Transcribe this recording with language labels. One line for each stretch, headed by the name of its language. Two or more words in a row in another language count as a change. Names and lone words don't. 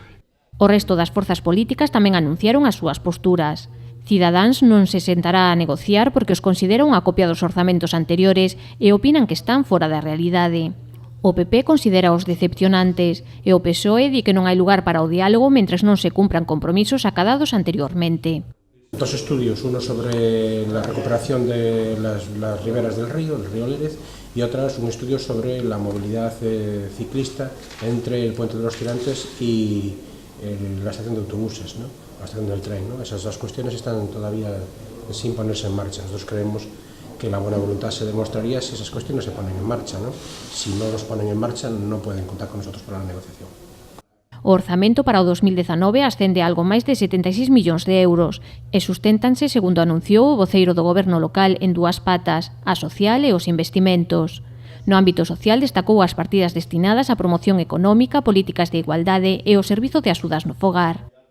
Galician: O resto das forzas políticas tamén anunciaron as súas posturas. Cidadáns non se sentará a negociar porque os considera unha copia dos orzamentos anteriores e opinan que están fora da realidade. O PP considera os decepcionantes e o PSOE di que non hai lugar para o diálogo mentres non se cumpran compromisos acadados anteriormente.
Spanish: Dos estudios, uno sobre la recuperación de las riberas del río Lérez, y otras un estudio sobre la movilidad ciclista entre el Puente de los Tirantes y la estación de autobuses, ¿no? La estación del tren, ¿no? Esas dos cuestiones están todavía sin ponerse en marcha. Nosotros creemos que la buena voluntad se demostraría si esas cuestiones se ponen en marcha, ¿no? Si no los ponen en marcha, no pueden contar con nosotros para la negociación.
Galician: O orzamento para o 2019 ascende a algo máis de 76 millóns de euros e susténtanse, segundo anunciou o voceiro do Goberno local, en dúas patas, a social e os investimentos. No ámbito social destacou as partidas destinadas á promoción económica, políticas de igualdade e o servizo de axudas no fogar.